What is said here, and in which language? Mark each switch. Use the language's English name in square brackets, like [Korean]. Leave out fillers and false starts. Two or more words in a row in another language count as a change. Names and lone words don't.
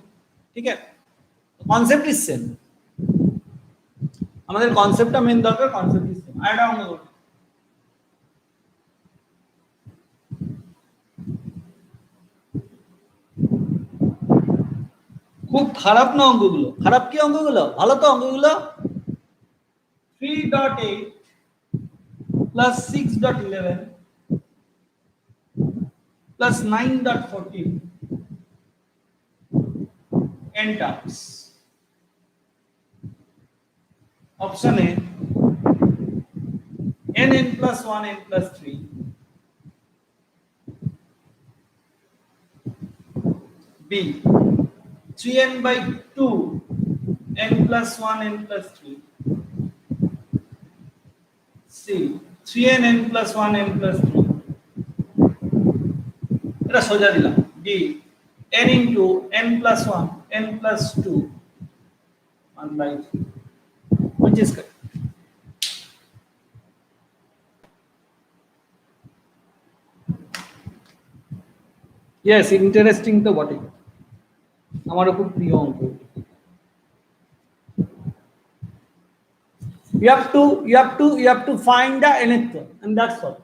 [Bangla] ঠিক আছে, [English] concept is same, [Bangla] আমাদের কনসেপ্টটা মেন দরকার, [English] concept is same. [Bangla] আর এটা অঙ্ক করব, খুব খারাপ না অঙ্কগুলো? খারাপ কি অঙ্কগুলো? ভালো তো অঙ্কগুলো। [English] 3.8 plus 6.11 plus 9.14 n terms. Option A n plus 1 n plus 3, B 3n by 2 n plus 1 n plus 3, C 3n n plus 1 n plus 3, [Bangla] এটা সোজা দিলাম, [English] D n into n plus 1 n plus 2 1 by 3, which is correct. Yes, interesting [Bangla] তো বটে, আমারও খুব প্রিয় অঙ্ক। [English] You have to find the nth term, and that's all.